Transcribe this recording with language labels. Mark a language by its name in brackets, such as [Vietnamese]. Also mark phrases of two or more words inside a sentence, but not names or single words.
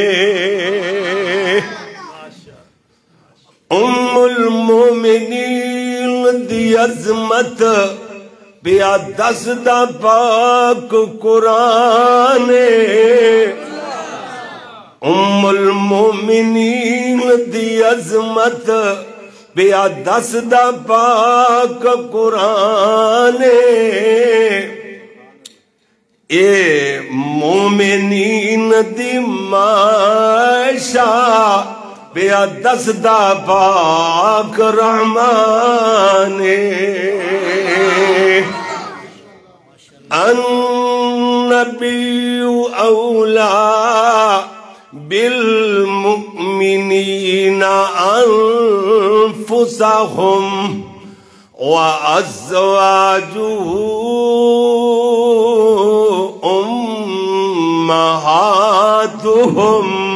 [Punjabi] ام المومنین دی عظمت بیا دسدا پاک قرآن، ام المومنین دی عظمت بیا دسدا پاک قرآن، اے مومنین دی معاشا بیا دسدا پاک رحمان، [Arabic] النبی اولا بالمؤمنین انفسهم وازواجه امہاتهم،